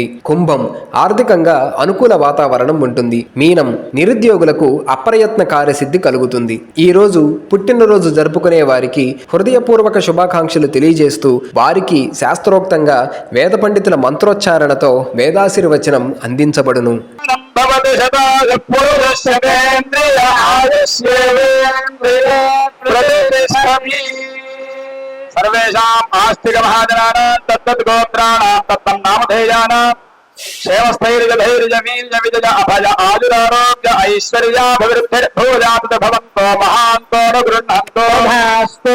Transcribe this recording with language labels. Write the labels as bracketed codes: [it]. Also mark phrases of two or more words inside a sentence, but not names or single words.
[te] కుంభం ఆర్థికంగా అనుకూల వాతావరణం ఉంటుంది। మీనం నిరుద్యోగులకు అప్రయత్న కార్యసిద్ధి కలుగుతుంది। ఈ రోజు పుట్టినరోజు జరుపుకునే వారికి హృదయపూర్వక శుభాకాంక్షలు తెలియజేస్తూ వారికి శాస్త్రోక్తంగా వేద పండితుల మంత్రోచ్చారణతో వేదాశీర్వచనం అందించబడును। [sa] सर्वेषाम् आस्तिक महाजनानां तत्तत् गोत्राणां तत्तन्नामधेयानां क्षेमस्थैर्यधैर्यवीर्यविजय अभय आयुरारोग्य ऐश्वर्याभिवृद्धिर्भूयात् भवन्तो महान्तो न गृह्णन्तो भास्तु।